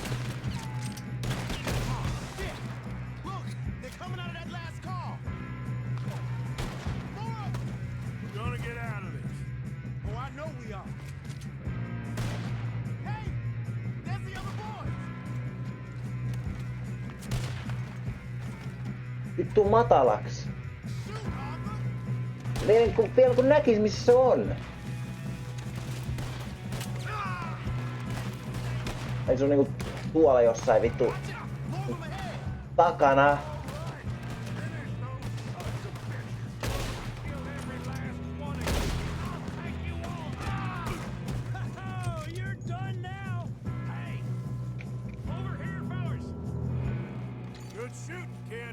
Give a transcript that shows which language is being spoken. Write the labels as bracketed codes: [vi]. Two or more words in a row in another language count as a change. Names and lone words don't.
[en] Oh, shit. Look, they're coming out of that last car. More of them. We're gonna get out of this. Oh, I know we are. Hey, there's the other boys. [fi] Vittu matalaks. Vielä kun näkis missä se on. Ei se on niinku tuolla jossain vittu takana. [en] Oh, you're done now. Hey, over here, fellas. Good shooting, kid.